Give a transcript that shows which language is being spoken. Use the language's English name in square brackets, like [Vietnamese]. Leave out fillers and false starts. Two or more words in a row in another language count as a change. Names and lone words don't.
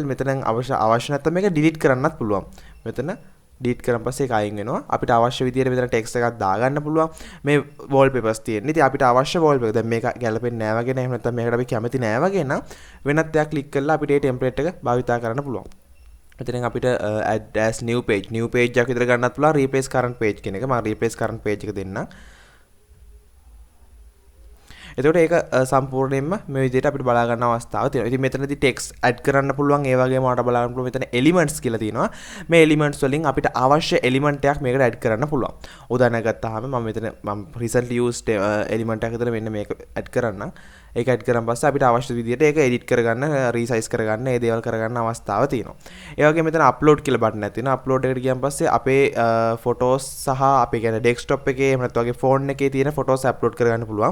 [Sinhala] මෙතන අවශ්‍ය නැත්නම් මේක delete කරන්නත් පුළුවන්. මෙතන delete කරන් පස්සේ ඒක අයින් වෙනවා. අපිට අවශ්‍ය විදිහට මෙතන text එකක් දාගන්න පුළුවන්. මේ wallpapers තියෙන්නේ. ඉතින් අපිට අවශ්‍ය wallpaper දැන් මේක ගැලපෙන්නේ නැහැ වගේ නෑ. එහෙම නැත්නම් මේකට අපි කැමති නැහැ වගේ නම් වෙනත් එකක් click කරලා අපිට මේ template එක භාවිතා කරන්න පුළුවන්. මෙතනින් අපිට [English] add as new page [Sinhala] එකක් විතර ගන්නත් පුළුවන්. [English] replace current page [Sinhala] කියන එක. මම [English] replace current page [Sinhala] එක දෙන්නම්. එතකොට ඒක සම්පූර්ණයෙන්ම මේ විදිහට අපිට බලා ගන්න අවස්ථාවක් තියෙනවා. ඉතින් මෙතනදී [English] text add [Sinhala] කරන්න පුළුවන්. ඒ වගේම ඔයාලට බලා ගන්න පුළුවන් මෙතන එලිමන්ට්ස් කියලා තියෙනවා. මේ එලිමන්ට්ස් වලින් අපිට අවශ්‍ය එලිමන්ට් එකක් මේකට ඇඩ් කරන්න පුළුවන්. උදාහරණයක් ගත්තාම මම [English] recently used [Sinhala] එලිමන්ට් එකක් විතර මෙන්න මේක ඇඩ් කරන්නම්. ඒක ඇඩ් කරන් පස්සේ අපිට අවශ්‍ය විදිහට ඒක එඩිට් කරගන්න, රීසයිස් කරගන්න, ඒ දේවල් කරගන්න අවස්ථාව තියෙනවා. ඒ වගේම මෙතන අප්ලෝඩ් කියලා බටන් එකක් තියෙනවා. අප්ලෝඩ් එකට ගියන් පස්සේ අපේ ෆොටෝස් සහ අපේ කියන්නේ ඩෙස්ක්ටොප් එකේ එහෙම නැත්නම් වගේ ෆෝන් එකේ තියෙන [English] photos upload [Sinhala] කරගන්න පුළුවන්.